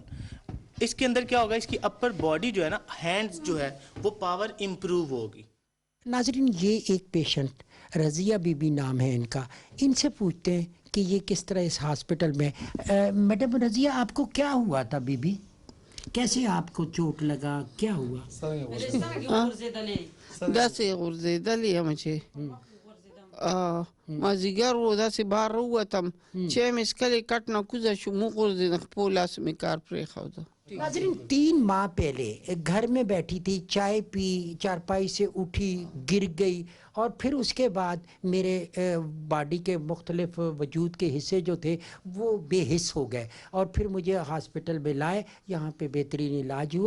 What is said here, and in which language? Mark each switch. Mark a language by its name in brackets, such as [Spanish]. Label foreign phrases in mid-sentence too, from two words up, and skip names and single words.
[Urdu] اس کے اندر کیا ہوگا, اس کی [English] upper body [Urdu] جو ہے نا, ہینڈز جو ہے وہ [English] power improve [Urdu] ہوگی. ناظرین, یہ ایک پیشنٹ رضیہ بی بی نام ہے ان کا, ان سے پوچھتے ہیں کہ یہ کس طرح اس ہاسپٹل میں. میڈم رضیہ, آپ کو کیا ہوا تھا بی بی, کیسے آپ کو چوٹ لگا, کیا ہوا؟ [Pashto] داسې غورځېدلې یم چې مازدیګر و داسې بهر ووتم چې مې څکلې کټ نه کوزه شوم وغورځېدم خپل لاس مې کار پرېښوده. [Urdu] ناظرین, 3 ماہ پہلے گھر میں بیٹھی تھی, چائے پی, چارپائی سے اٹھی, گر گئی, اور پھر اس کے بعد میرے باڈی کے مختلف وجود کے حصے جو تھے وہ بے حس ہو گئے, اور پھر مجھے ہاسپٹل میں لائے, یہاں پہ بہترین علاج ہوا.